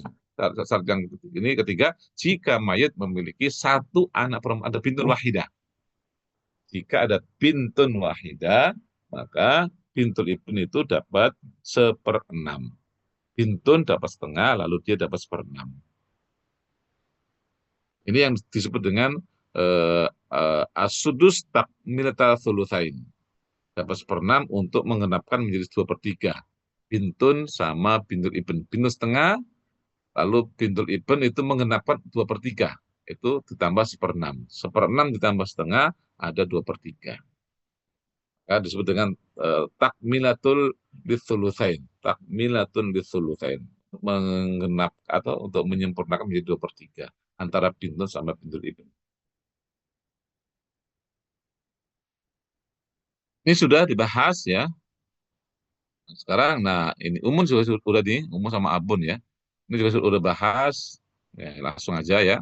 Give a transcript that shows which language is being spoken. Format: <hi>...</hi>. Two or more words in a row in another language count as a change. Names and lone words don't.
<id>Syarat yang ini ketiga, jika mayat memiliki satu anak perempuan, ada</id> <ar>bintun wahidah.</ar> <id>Jika ada</id> <ar>bintun wahidah,</ar> <id>maka</id> <ar>bintul ibn</ar> <id>itu dapat 1/6. Bintun dapat setengah, lalu dia dapat 1/6. Ini yang disebut dengan</id> <ar>as-sudus takmilatal thulutsain.</ar> <id>Dapat 1/6 untuk mengenapkan menjadi 2/3. Bintun sama</id> <ar>bintul ibn.</ar> <id>Bintun setengah, lalu</id> <ar>bintul ibn</ar> <id>itu mengenapkan 2/3. Itu ditambah 1/6. 1/6 ditambah setengah, ada 2/3. Ya, disebut dengan</id> <ar>takmilatul litsulusain. Takmilatun litsulusain.</ar> <id>Mengenap atau untuk menyempurnakan menjadi 2/3 antara bintun sama</id> <ar>bintul ibn.</ar> <id>Ini sudah dibahas ya. Sekarang, nah ini Umun sudah nih, Umun sama Abun ya. Ini juga sudah bahas, ya, langsung aja ya.</id>